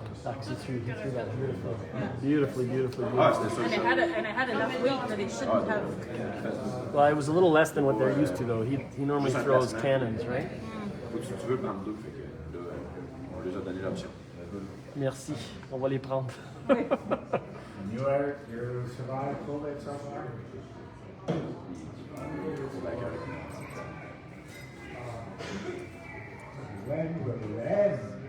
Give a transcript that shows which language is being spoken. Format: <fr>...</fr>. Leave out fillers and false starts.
<en>Actually, he threw that beautifully. Beautifully.</en> <fr>Ah, c'était ça.</fr> <en>And it had enough weight that it shouldn't have. Well, it was a little less than what they're used to, though. He normally throws cannons, right?</en> <fr>Tu veux prendre deux, fait que là, on les a donné l'option. Merci. On va les prendre.</fr> <en>You survived COVID somewhere? Red.</en>